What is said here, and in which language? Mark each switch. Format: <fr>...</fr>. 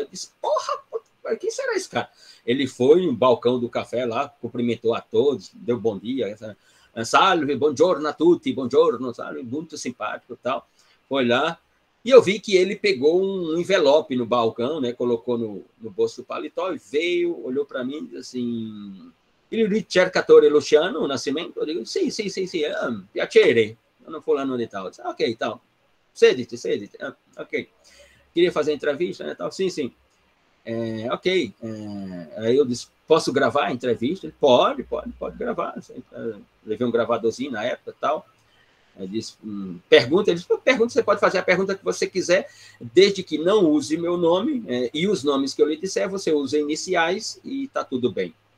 <pt>Eu disse, porra, quem será esse cara? Ele foi no balcão do café lá, cumprimentou a todos, deu bom dia, salve,</pt> <it>buongiorno a tutti, buongiorno,</it> <pt>salve, muito simpático e tal. Foi lá, e eu vi que ele pegou um envelope no balcão, né, colocou no bolso do paletó e veio, olhou para mim e disse assim,</pt> <it>il ricercatore</it> <pt>Luciano Nascimento? Eu digo,</pt> <it>sì, piacere, sono fulano di tal. Ok, tal. Sedite. Ok.</it> <pt>Queria fazer entrevista, né, tal. Sim. Ok. Aí eu disse, posso gravar a entrevista? Ele, pode gravar. Levei um gravadorzinho na época e tal. Eu disse, pergunta. Ele disse, pergunta, você pode fazer a pergunta que você quiser, desde que não use meu nome, e os nomes que eu lhe disser, você usa iniciais e está tudo bem.</pt>